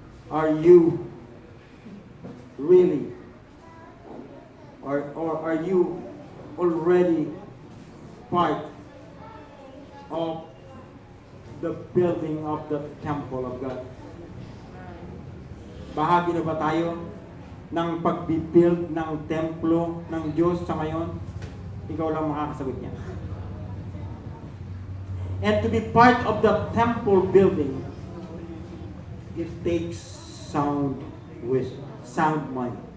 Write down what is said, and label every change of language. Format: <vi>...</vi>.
<en>Are you really, or are you already part of the building of the temple of God?</en> <tl>Bahagi na ba tayo ng pagbibuild ng templo ng Diyos sa ngayon? Ikaw lang makakasagot niya.</tl> <en>And to be part of the temple building, it takes sound wisdom, sound mind.</en>